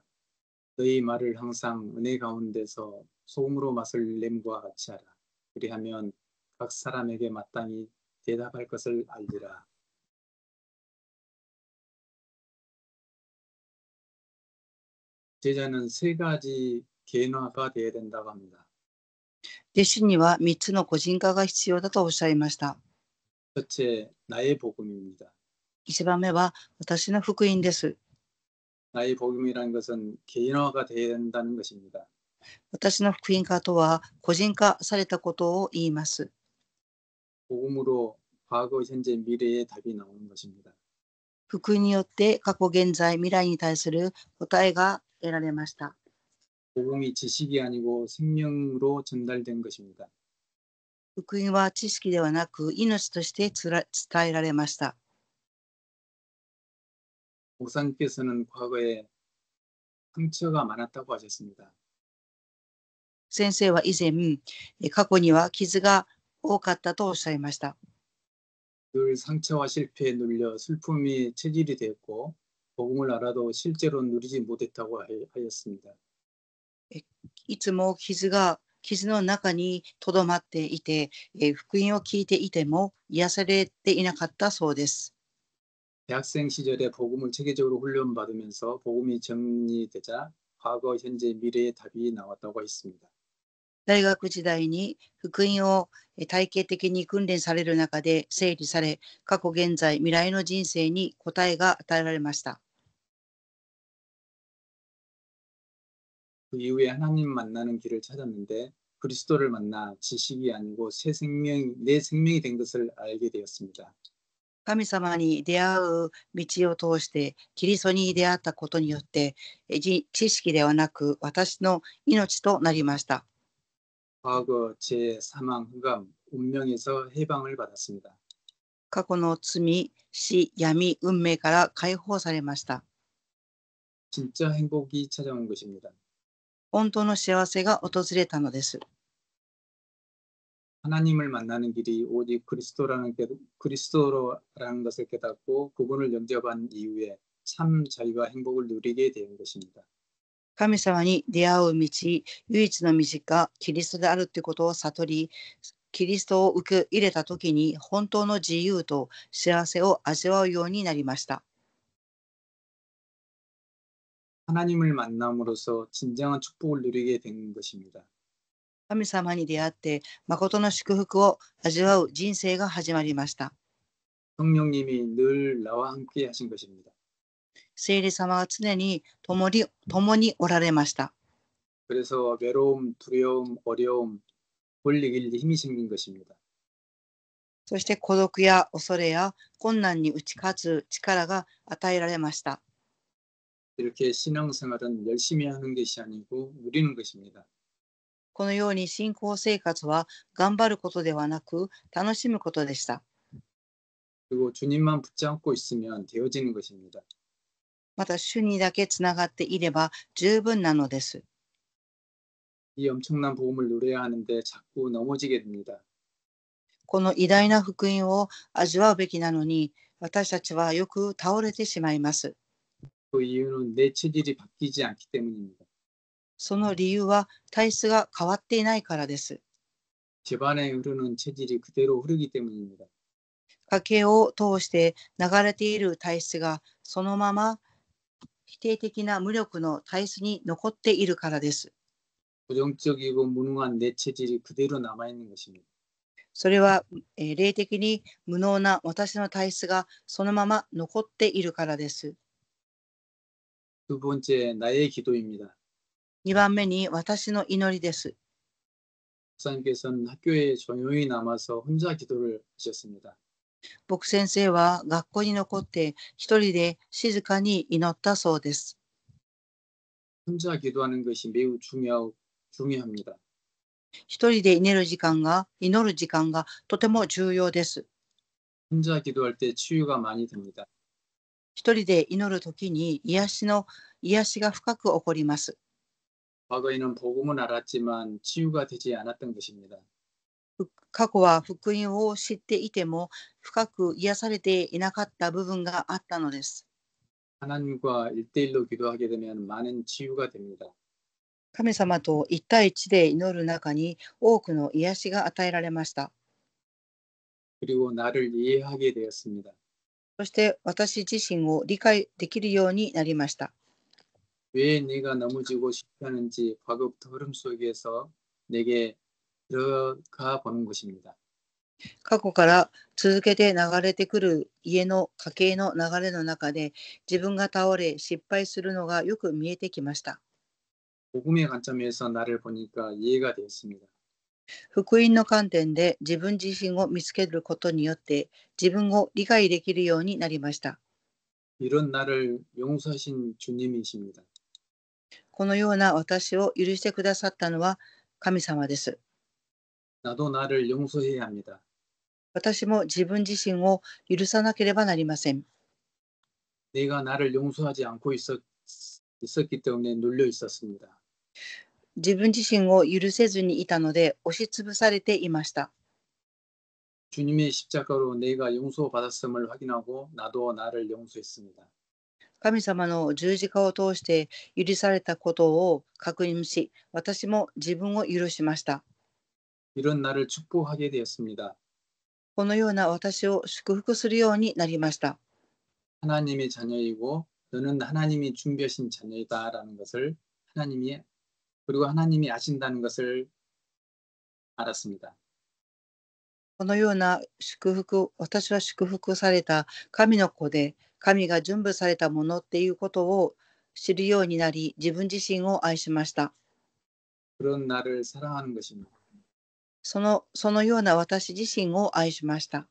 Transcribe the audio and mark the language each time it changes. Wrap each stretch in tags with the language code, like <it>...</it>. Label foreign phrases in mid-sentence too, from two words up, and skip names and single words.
<ko>너희 말을 항상 은혜 가운데서 소금으로 맛을 냄과 같이 하라. 그리하면 각 사람에게 마땅히 대답할 것을 알리라. 제자는 세 가지 개인화가 되어야 된다고 합니다.</ko> <ja>弟子には3つの個人化が必要だとおっしゃいました。</ja> <ko>첫째, 나의 복음입니다.</ko> <ja>1 番目は私の福音です。</ja> <ko>나의 복음이라는 것은 개인화가 되어야 된다는 것입니다.</ko> <ja>私の福音化とは個人化されたことを言います。</ja> <ko>복음으로 과거, 현재, 미래의 답이 나오는 것입니다.</ko> <ja>福音によって過去、現在、未来に対する答えが得られました。</ja> <ko>복음이 지식이 아니고 생명으로 전달된 것입니다.</ko> <ja>福音は知識ではなく命として伝えられました。</ja> <ko>목사님께서는 과거에 상처가 많았다고 하셨습니다.</ko> <ja>先生は以前、過去には傷が多かったとおっしゃいました。</ja> <ko>늘 상처와 실패에 눌려 슬픔이 체질이 되었고 복음을 알아도 실제로 누리지 못했다고 하였습니다.</ko> <ja>いつも傷の中にとどまっていて、福音を聞いていても癒されていなかったそうです。</ja> <ko>대학생 시절에 복음을 체계적으로 훈련받으면서 복음이 정리되자 과거, 현재, 미래의 답이 나왔다고 했습니다.</ko> <ja>大学時代に福音を体系的に訓練される中で整理され、過去、現在、未来の人生に答えが与えられました。</ja> <ko>그 이후에 하나님 만나는 길을 찾았는데 그리스도를 만나 지식이 아니고 내 생명이 된 것을 알게 되었습니다.</ko> <ja>神様に出会う道を通してキリストに出会ったことによって知識ではなく私の命となりました。</ja> <ko>과거, 죄, 사망, 흑암, 운명에서 해방을 받았습니다.</ko> <ja>過去の罪、死、闇、運命から解放されました。</ja> <ko>진짜 행복이 찾아온 것입니다.</ko> <ja>本当の幸せが訪れたのです。</ja> <ko>하나님을 만나는 길이 오직 그리스도라는 것을 깨닫고 그분을 영접한 이후에 참 자유와 행복을 누리게 된 것입니다.</ko> <ja>神様に出会う道、唯一の道がキリストであるということを悟り、キリストを受け入れたときに本当の自由と幸せを味わうようになりました。</ja> <ko>하나님을 만남으로써 진정한 축복을 누리게 된 것입니다.</ko> <ja>神様に出会って誠の祝福を味わう人生が始まりました。</ja> <ko>성령님이 늘 나와 함께 하신 것입니다.</ko> <ja>聖霊様は常に共におられました。</ja> <ko>그래서 외로움, 두려움, 어려움, 볼 이길 힘이 생긴 것입니다.</ko> <ja>そして孤独や恐れや困難に打ち勝つ力が与えられました。</ja> <ko>이렇게 신앙생활은 열심히 하는 것이 아니고 누리는 것입니다.</ko> <ja>このように信仰生活は頑張ることではなく楽しむことでした。</ja> <ko>그리고 주님만 붙잡고 있으면 되어지는 것입니다.</ko> <ja>また主にだけつながっていれば十分なのです。</ja> <ko>이 엄청난 복음을 누려야 하는데 자꾸 넘어지게 됩니다.</ko> <ja>この偉大な福音を味わうべきなのに私たちはよく倒れてしまいます。</ja> <ko>그 이유는 내 체질이 바뀌지 않기 때문입니다.</ko> <ja>その理由は体質が変わっていないからです。</ja> <ko>집안에 흐르는 체질이 그대로 흐르기 때문입니다.</ko> <ja>家計を通して流れている体質がそのまま否定的な無力の体質に残っているからです。</ja> <ko>부정적이고 무능한 내 체질이 그대로 남아있는 것입니다.</ko> <ja>それは、霊的に無能な私の体質がそのまま残っているからです。</ja> <ko>두 번째, 나의 기도입니다.</ko> <ja>2 番目に私の祈りです。</ja> <ko>목사님께서는 학교에 조용히 남아서 혼자 기도를 하셨습니다.</ko> <ja>僕先生は学校に残って一人で静かに祈ったそうです。</ja> <ko>혼자 기도하는 것이 매우 중요합니다.</ko> <ja>一人で祈る時間がとても重要です。</ja> <ko>혼자 기도할 때 치유가 많이 됩니다.</ko> <ja>一人で祈るときに癒しが深く起こります。</ja> <ko>과거에는 복음은 알았지만 치유가 되지 않았던 것입니다.</ko> <ja>過去は福音を知っていても深く癒されていなかった部分があったのです。</ja> <ko>하나님과 1대1로 기도하게 되면 많은 치유가 됩니다.</ko> <ja>神様と一対一で祈る中に多くの癒しが与えられました。</ja> <ko>그리고 나를 이해하게 되었습니다.</ko> <ja>そして私自身を理解できるようになりました。</ja> <ko>왜 내가 넘어지고 싶다는지 과거부터 흐름 속에서 내게 들어가 보는 것입니다.</ko> <ja>過去から続けて流れてくる家計の流れの中で自分が倒れ失敗するのがよく見えてきました。</ja> <ko>복음의 관점에서 나를 보니까 이해가 되었습니다.</ko> <ja>福音の観点で自分自身を見つけることによって自分を理解できるようになりました。</ja> <ko>이런 나를 용서하신 주님이십니다.</ko> <ja>このような私を許してくださったのは神様です。</ja> <ko>나도 나를 용서해야 합니다.</ko> <ja>私も自分自身を許さなければなりません。</ja> <ko>내가 나를 용서하지 않고 있었기 때문에 눌려 있었습니다.</ko> <ja>自分自身を許せずにいたので押しつぶされていました。</ja> <ko>주님의 십자가로 내가 용서받았음을 확인하고 나도 나를 용서했습니다.</ko> <ja>神様の十字架を通して許されたことを確認し、私も自分を許しました。</ja> <ko>이런 나를 축복하게 되었습니다.</ko> <ja>このような私を祝福するようになりました。</ja> <ko>하나님의 자녀이고 너는 하나님이 준비하신 자녀이다라는 것을 그리고 하나님이 아신다는 것을 알았습니다.</ko> <ja>このような私は祝福された神の子で、神が準備されたものっていうことを知るようになり、自分自身を愛しました。</ja> <ko>그런 나를 사랑하는 것입니다.</ko> <ja>そのような私自身を愛しました。</ja>